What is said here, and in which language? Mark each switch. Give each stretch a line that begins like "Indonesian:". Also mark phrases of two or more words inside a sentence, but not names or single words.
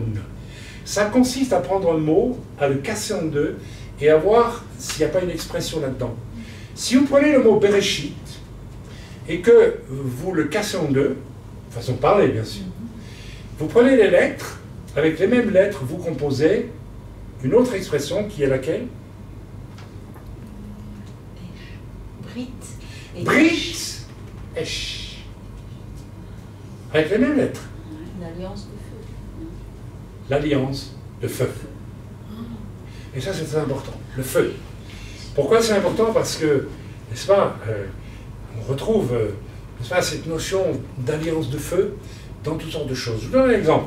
French: Ça consiste à prendre un mot, à le casser en deux, et à voir s'il n'y a pas une expression là-dedans. Si vous prenez le mot Bereshit, et que vous le cassez en deux, façon de parler bien sûr, vous prenez les lettres, avec les mêmes lettres, vous composez une autre expression qui est laquelle? Brit.
Hebrew: ברית, אש.
French: Avec les mêmes lettres. L'alliance de feu. L'alliance de feu. Et ça, c'est très important, le feu. Pourquoi c'est important? Parce que, n'est-ce pas, on retrouve, n'est-ce pas, cette notion d'alliance de feu dans toutes sortes de choses. Je vous donne un exemple.